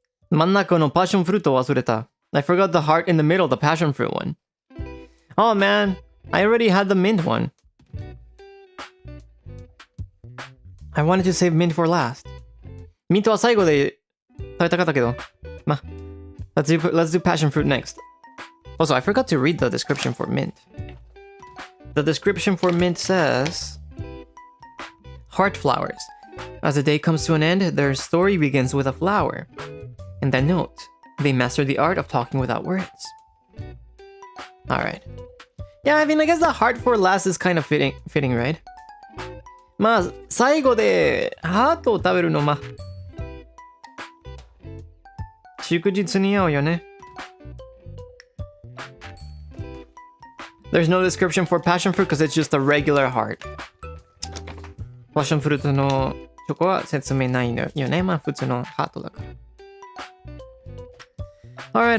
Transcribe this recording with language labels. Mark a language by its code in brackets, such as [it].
[ja] 真ん中のパッションフルート忘れた。 [en] I forgot the heart in the middle, the passion fruit one. Oh man, I already had the mint one. I wanted to save mint for last. [ja] ミントは最後で食べたかったけど。 [en] ま、let's do passion fruit next. Also, I forgot to read the description for mint. The description for mint says, heart flowers. As the day comes to an end, their story begins with a flower. And then note, they master the art of talking without words. Alright. Yeah, I mean, I guess the heart for last is kind of fitting, right? [ja] まあ、最後でハートを食べるのまあ、祝日に合うよね。 [en] There's no description for passion fruit because it's just a regular heart. [ja] パッションフルートのチョコは説明ないのよね。まあ普通のハートだから。